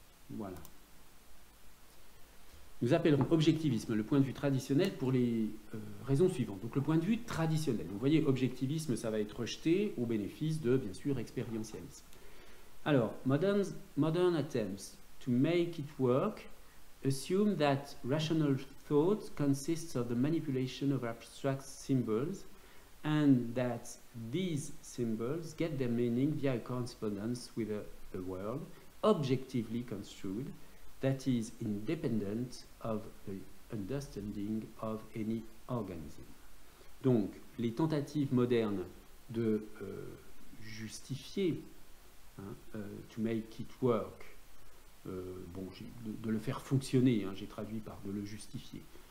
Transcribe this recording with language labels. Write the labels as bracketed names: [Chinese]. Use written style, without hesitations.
[French] Voilà. Nous appellerons objectivisme le point de vue traditionnel pour les raisons suivantes. Donc le point de vue traditionnel. Vous voyez, objectivisme, ça va être rejeté au bénéfice de, bien sûr, expérientialisme. [English] Alors, modern attempts to make it work assume that rational thought consists of the manipulation of abstract symbols and that these symbols get their meaning via a correspondence with a world objectively construed that is independent of the understanding of any organism. [French] Donc, les tentatives modernes de justifier, hein, [English] to make it work, [French] de le faire fonctionner, hein, j'ai traduit par de le justifier,